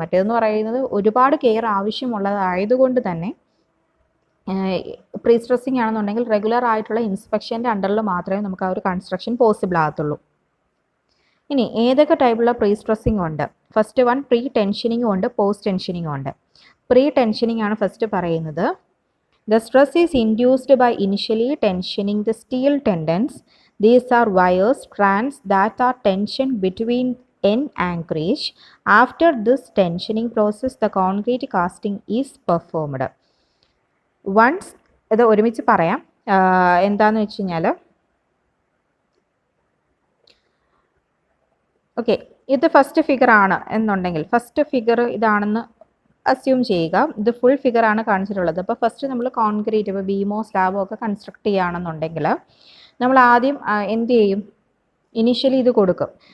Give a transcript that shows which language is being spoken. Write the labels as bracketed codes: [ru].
[ml] മറ്റേതെന്ന് പറയുന്നത് ഒരുപാട് കെയർ ആവശ്യമുള്ളതായതുകൊണ്ട് തന്നെ പ്രീ സ്ട്രെസ്സിങ് ആണെന്നുണ്ടെങ്കിൽ റെഗുലർ ആയിട്ടുള്ള ഇൻസ്പെക്ഷൻ്റെ അണ്ടറിൽ മാത്രമേ നമുക്ക് ആ ഒരു കൺസ്ട്രക്ഷൻ പോസിബിൾ ആകത്തുള്ളൂ. ഇനി ഏതൊക്കെ ടൈപ്പുള്ള പ്രീ സ്ട്രെസ്സിങ് ഉണ്ട്? ഫസ്റ്റ് വൺ പ്രീ ടെൻഷനിങ്ങും ഉണ്ട്, പോസ്റ്റ് ടെൻഷനിങ്ങും ഉണ്ട്. പ്രീ ടെൻഷനിങ് ആണ് ഫസ്റ്റ് പറയുന്നത്. [en] The stress is induced by initially tensioning the steel tendons. These are wires, strands that are tensioned between end anchorage. After this tensioning process, the concrete casting is performed. [ml] Once ഇത് ഒരുമിച്ച് പറയാം. എന്താണെന്ന് വെച്ച് കഴിഞ്ഞാൽ okay, ഇത് first figure ആണ് എന്നുണ്ടെങ്കിൽ first figure ഇതാണെന്ന് അസ്യൂം ചെയ്യുക. ഇത് ഫുൾ ഫിഗർ ആണ് കാണിച്ചിട്ടുള്ളത്. അപ്പോൾ ഫസ്റ്റ് നമ്മൾ കോൺക്രീറ്റ്, ഇപ്പോൾ ബീമോ സ്ലാബോ ഒക്കെ കൺസ്ട്രക്ട് ചെയ്യുകയാണെന്നുണ്ടെങ്കിൽ നമ്മൾ ആദ്യം എന്ത് ചെയ്യും, ഇനീഷ്യലി ഇത് കൊടുക്കും.